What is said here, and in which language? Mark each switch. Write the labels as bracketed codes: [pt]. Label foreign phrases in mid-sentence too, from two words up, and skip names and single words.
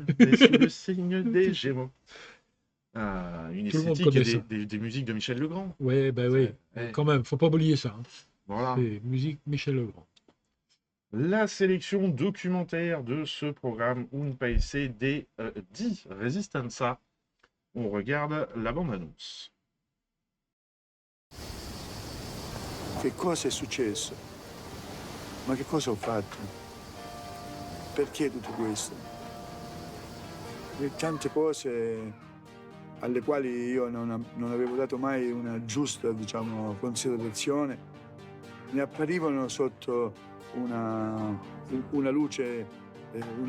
[fr] C'est le signe des Gémeaux. Une esthétique et des musiques de Michel Legrand. Oui, quand même, faut pas oublier ça. Hein. Voilà. C'est musique Michel Legrand. La sélection documentaire de ce programme Un Paese di Resistenza. On regarde la bande-annonce. [it] Che cosa è successo? Ma che cosa ho fatto? Perché tutto questo? E tante cose alle quali io non avevo dato mai una giusta, considerazione, mi apparivano sotto una luce nuova.